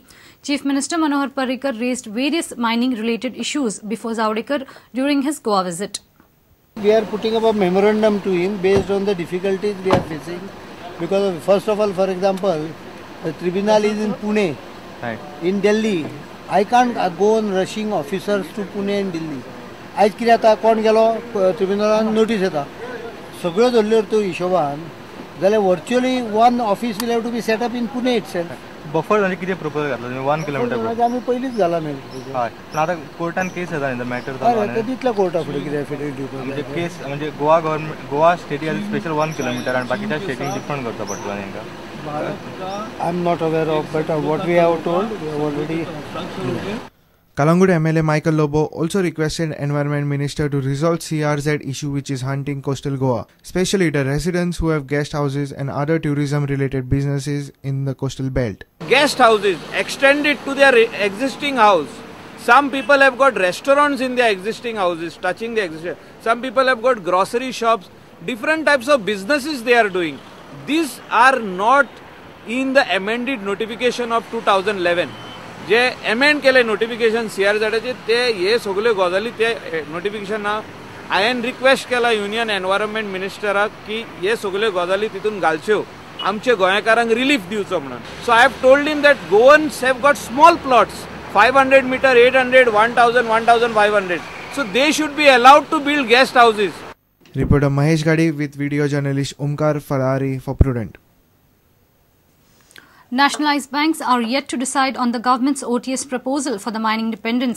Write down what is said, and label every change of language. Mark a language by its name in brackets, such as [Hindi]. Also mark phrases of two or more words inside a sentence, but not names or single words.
[English] Chief Minister Manohar Parrikar raised various mining related issues before Jawdekar during his Goa visit. We are putting up a memorandum to him based on the difficulties we are facing. Because first of all, for example, the tribunal is in Pune, right. In Delhi. I can't go on rushing officers to Pune and Delhi. [Konkani] आज कितें जाता कोण गेलो ट्रिब्युनलान नोटीस येता सगळ्यो धरल्यो तो हिशोबान जाल्यार [English] virtually one office will have to be set up in Pune itself. [Marathi] बफर म्हणजे किती प्रपोजल घातला तुम्ही 1 किलोमीटर आम्ही पहिलीच घाला नाही. [Konkani] हय पण आता कोर्टान केस येता [English] in the matter [Konkani] तो तितल्या कोर्टा फुडें कितें एफिडेविट दिवपाक म्हणजे केस म्हणजे [English] Goa government Goa state has special 1 kilometre [Konkani] आणि बाकीच्या स्टेटींक डिफरंट करता पडटलो तांकां. [English] I am not aware of, but what we have told, we have already. Calangute MLA Michael Lobo also requested Environment Minister to resolve CRZ issue which is hunting coastal Goa, especially the residents who have guest houses and other tourism related businesses in the coastal belt. Guest houses, extend it to their existing house. Some people have got restaurants in their existing houses, touching the existing. Some people have got grocery shops, different types of businesses they are doing. These are not in the amended notification of 2011. [Konkani] जे amend केले notification CRZ ते हे सगळे गजाली ते notification हायेन रिक्वेस्ट केला [English] Union environment [Konkani] मिनिस्टराक की हे सगळे गजाली तितून घालच्यो आमचे गोंयकारांक रिलीफ दिवचो म्हणून. [English] So I have told him that Goans have got small plots 500 meter, 800, 1000, 1500. So they should be allowed to build guest houses. Reporter Mahesh Gadi with video journalist Omkar Farari for Prudent. Nationalized banks are yet to decide on the government's OTS proposal for the mining dependence.